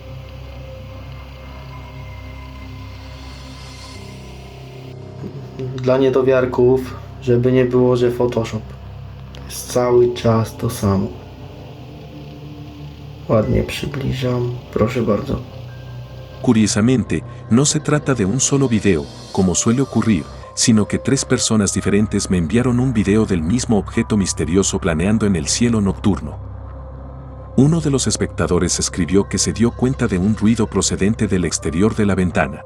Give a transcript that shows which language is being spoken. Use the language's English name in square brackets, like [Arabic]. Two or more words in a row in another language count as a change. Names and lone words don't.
[Polish] Dla niedowiarków, żeby nie było, że Photoshop. To jest cały czas to samo. Ładnie przybliżam, proszę bardzo. [Spanish] Curiosamente, no se trata de un solo video, como suele ocurrir, sino que 3 personas diferentes me enviaron un video del mismo objeto misterioso planeando en el cielo nocturno. Uno de los espectadores escribió que se dio cuenta de un ruido procedente del exterior de la ventana.